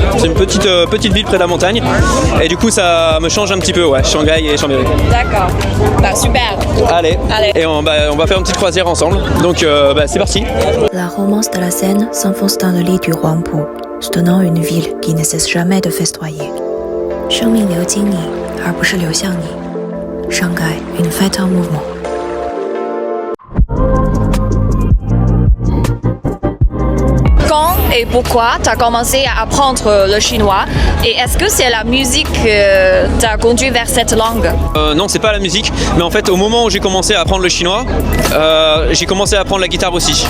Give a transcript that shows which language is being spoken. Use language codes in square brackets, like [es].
[fr] C'est une petite ville près de la montagne. Et du coup, ça me change un petit peu, ouais, Shanghai et Chambéry. D'accord. Super. Allez. Et on va faire une petite croisière ensemble. Donc c'est parti. La romance de la Seine s'enfonce dans le lit du Huangpu, soutenant une ville qui ne cesse jamais de festoyer. [zh] 生命流经你，而不是流向你。 [fr] 上海，une fête en mouvement. Quand et pourquoi tu as commencé à apprendre le chinois, et est-ce que c'est la musique qui t'a conduit vers cette langue? Non, c'est pas la musique, mais en fait au moment où j'ai commencé à apprendre le chinois, j'ai commencé à apprendre la guitare aussi.